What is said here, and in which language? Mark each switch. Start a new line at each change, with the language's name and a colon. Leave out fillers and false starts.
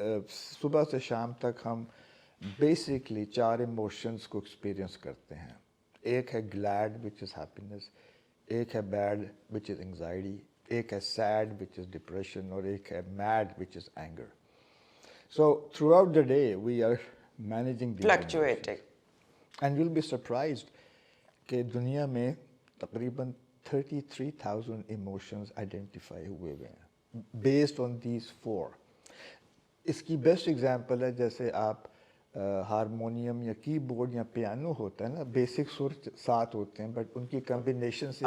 Urdu: صبح سے شام تک ہم بیسکلی 4 ایموشنس کو ایکسپیرئنس کرتے ہیں. ایک ہے گلیڈ
English: which is happiness,
Urdu: ایک ہے بیڈ
English: which is anxiety,
Urdu: ایک ہے سیڈ
English: which is depression,
Urdu: اور ایک ہے made
English: Which is anger. So throughout the day we are managing fluctuating. And you will be surprised
Urdu: کہ دنیا میں تقریباً 33,000 ایموشنز آئیڈینٹیفائی ہوئے ہیں
English: Based on these 4.
Urdu: اس کی بیسٹ ایگزامپل ہے جیسے آپ ہارمونیم یا کی بورڈ یا پیانو ہوتا ہے نا, بیسک سر 7 ہوتے ہیں بٹ ان کی کمبینیشن سے